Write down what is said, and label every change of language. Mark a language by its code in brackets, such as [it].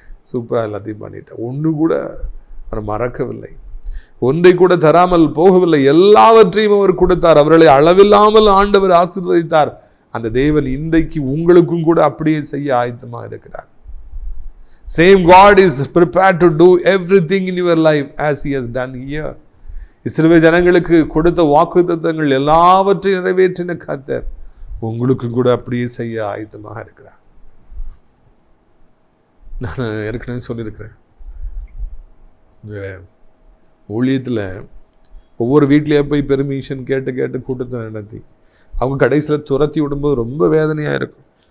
[ta] சூப்பராக எல்லாத்தையும் பண்ணிட்டேன். ஒன்று கூட அவர் மறக்கவில்லை, ஒன்றை கூட தராமல் போகவில்லை. எல்லாவற்றையும் அவர் கொடுத்தார். அவர்களை அளவில்லாமல் ஆண்டவர் ஆசீர்வதித்தார். அந்த தேவன் இன்றைக்கு உங்களுக்கும் கூட அப்படியே செய்ய ஆயத்தமாக இருக்கிறார். [en] Same God is prepared to do everything in your life as He has done here. [ta] இஸ்ரவேல் ஜனங்களுக்கு கொடுத்த வாக்குத்தத்தங்கள் எல்லாவற்றையும் நிறைவேற்றின கர்த்தர் உங்களுக்கும் கூட அப்படியே செய்ய ஆயத்தமாக இருக்கிறார். நான் ஏற்கனவே சொல்லியிருக்கிறேன், இந்த ஊழியத்தில் ஒவ்வொரு வீட்லேயே போய் பெர்மிஷன் கேட்டு கூட்டத்தை நடத்தி அவங்க கடைசியில் துரத்தி விடும்போது ரொம்ப வேதனையாக இருக்கும்.